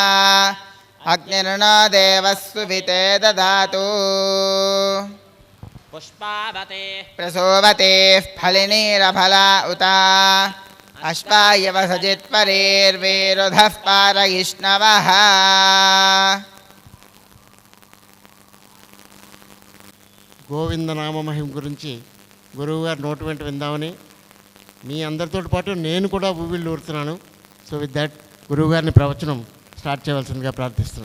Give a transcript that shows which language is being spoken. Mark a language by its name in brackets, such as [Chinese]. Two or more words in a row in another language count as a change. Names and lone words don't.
[Sanskrit] अग्निर्नो देवः सुविते ददातु. पुष्पावते प्रसोवतेः फलिनीरफला उता अश्वायव सजित्परेर्वेरुधः पारयिष्णवः. [Telugu] గోవిందనామ మహిమ గురించి గురువుగారు నోటి వెంట విందామని మీ అందరితో పాటు నేను కూడా ఊవిళ్ళు ఊరుతున్నాను. [English] so with that [Telugu] గురువుగారిని ప్రవచనం స్టార్ట్ చేయవలసిందిగా ప్రార్థిస్తున్నాను.